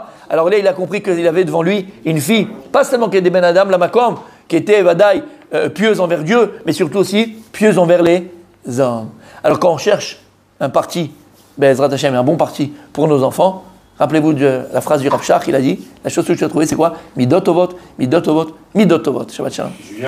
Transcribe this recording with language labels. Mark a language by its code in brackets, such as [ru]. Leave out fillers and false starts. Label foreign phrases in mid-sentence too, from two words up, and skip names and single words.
[fr] Alors là il a compris qu'il avait devant lui une fille, pas seulement qui était [he] בין אדם למקום, [fr] qui était Vadaï pieuse envers Dieu, mais surtout aussi pieuse envers les hommes. Alors quand on cherche un parti, [he] בעזרת השם, [fr] un bon parti pour nos enfants, rappelez-vous de la phrase du Rav Shach, il a dit, la chose que tu as trouvée c'est quoi? [he] מידות טובות, מידות טובות, מידות טובות. שבת שלום.